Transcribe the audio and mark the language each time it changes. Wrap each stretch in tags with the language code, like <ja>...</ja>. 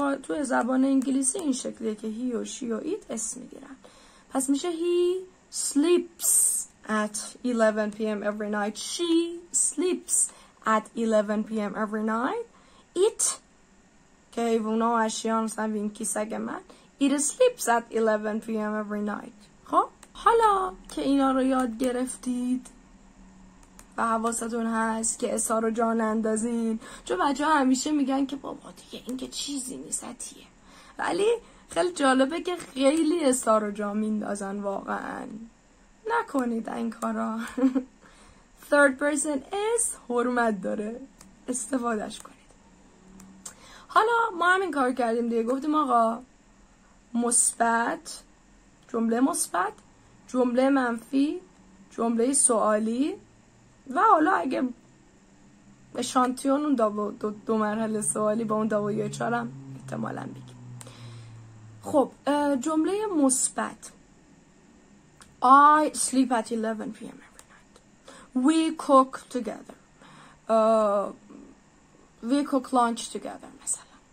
<fa>تو زبان انگلیسی این شکلیه که هی و شی و ایت اسم میگیرن. پس میشه</fa> <en>he sleeps at 11 p.m. every night. She sleeps at 11 p.m. every night.</en> <fa>It که حیوونا و اشیاء مثلا وینکی سگ من</fa> <en>it sleeps at 11 p.m. every night.</en> <fa>خب حالا که اینا رو یاد گرفتید و حواستون هست که اظهار رو جان اندازین، چون بچه ها همیشه میگن که بابا دیگه این که چیزی نیستیه، ولی خیلی جالبه که خیلی اظهار رو جا میندازن. واقعا نکنید این کارا.</fa> <en>third person is</en> <fa>حرمت داره، استفادهش کنید. حالا ما همین کار کردیم دیگه، گفتیم آقا مثبت، جمله مثبت، جمله منفی، جمله سوالی و حالا اگه اشانتیون اون دو مرحله سوالی با اون WH هم احتمالاً بگیم. خب جمله مثبت</fa> <en>I sleep at 11 p.m. every night. We cook together. We cook lunch together مثلا.</en>